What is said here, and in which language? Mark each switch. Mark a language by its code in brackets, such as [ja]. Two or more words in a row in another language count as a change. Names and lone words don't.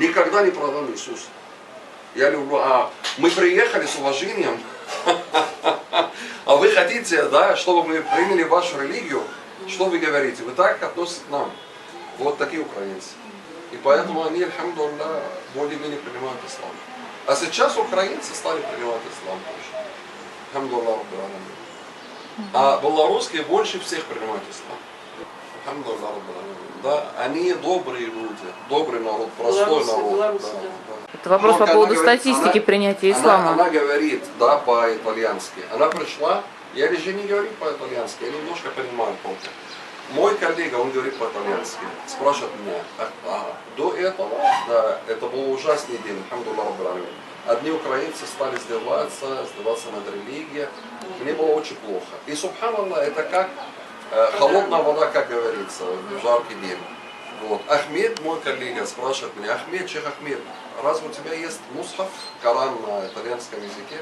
[ru] Никогда не продам Иисуса. Я люблю, мы приехали с уважением, а вы хотите, да, чтобы мы приняли вашу религию, что вы говорите? Вы так относитесь к нам. Вот такие украинцы. И поэтому они, альхамдулилля, более-менее принимают ислам. А сейчас украинцы стали принимать ислам тоже. [ar] الحمد لله رب العالمين. [ru] А белорусские больше всех принимают ислам. [ar] الحمد لله رب العالمين. [ru] Да, они добрые люди, добрый народ, простой народ. Белорусы, да, да. да. Это вопрос по поводу статистики принятия ислама. Она говорит, да, по-итальянски. Она пришла, я же не говорю по-итальянски, я немножко понимаю только. Мой коллега, он говорит по-итальянски, спрашивает меня, до этого, да, это был ужасный день, [ar] الحمد لله رب العالمين. [ru] Одни украинцы стали издеваться над религией, мне было очень плохо. И, субханаллах, это как холодная вода, как говорится, в жаркий день. Вот. Ахмед, мой коллега, спрашивает меня, Ахмед, шейх Ахмед, разве у тебя есть мусхаф, Коран на итальянском языке?